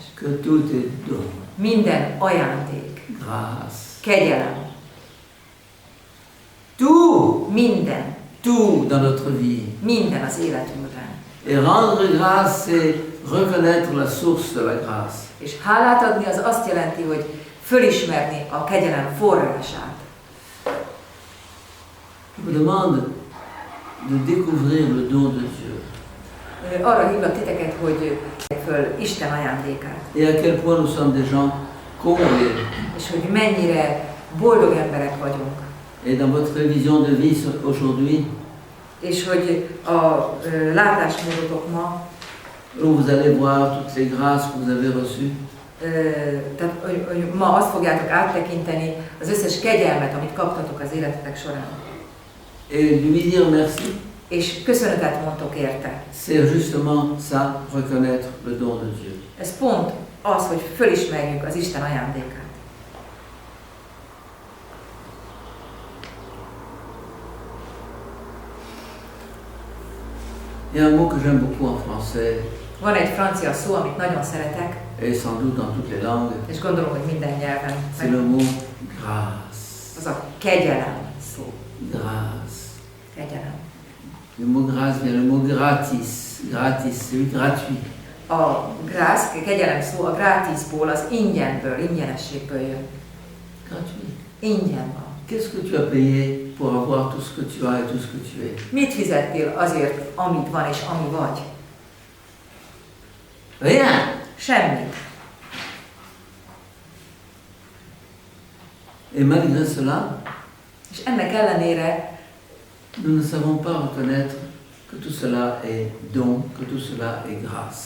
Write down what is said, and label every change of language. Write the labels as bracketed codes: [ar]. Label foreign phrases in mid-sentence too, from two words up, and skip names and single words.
[fr] Que tout est don, [hu] Minden ajándék, [fr] grâce. [hu] kegyelem, [fr] Tout, [hu] minden, [fr] tout dans notre vie. [hu] minden az életünkben. [fr] Et rendre grâce, c'est reconnaître la source de la grâce. [hu] És hálát adni az azt jelenti, hogy fölismerni a kegyelem forrását. [fr] Je vous demande de découvrir le don de Dieu. [hu] Arra hívlak titeket, hogy föl Isten ajándékát. [fr] Et à quel point nous sommes des gens comblés. [hu] És hogy mennyire boldog emberek vagyunk. [fr] Et dans votre vision de vie aujourd'hui, [hu] És hogy a látásmódotok ma, [fr] où vous allez voir toutes les grâces que vous avez reçues, [hu] tehát hogy ma azt fogjátok áttekinteni, az összes kegyelmet, amit kaptatok az életetek során. [fr] et lui dire merci, [hu] És köszönetet mondtok érte. [fr] c'est justement ça, reconnaître le don de Dieu. [hu] Ez pont az, hogy fölismerjük az Isten ajándékát. [fr] Il y a un mot que j'aime beaucoup en français, [hu] Van egy francia szó, amit nagyon szeretek, [fr] et sans doute dans toutes les langues, [hu] és gondolom, hogy minden nyelven. [fr] c'est le mot grâce. [hu] Az a kegyelem szó. [fr] Grâce. [hu] Kegyelem. [fr] Le mot grâce vient le mot gratis. Gratis, c'est gratuit. [hu] A grász, kegyelem szó a gratisból, az ingyenből, ingyenességből jön. [fr] Gratuit. [hu] Ingyen van. [fr] Qu'est-ce que tu as payé pour avoir tout ce que tu as et tout ce que tu es? [hu] Mit fizettél azért, amit van és ami vagy? [fr] Rien. [hu] Semmit. [fr] Et malgré cela, [hu] És ennek ellenére [fr] nous ne savons pas reconnaître que tout cela est don, que tout cela est grâce.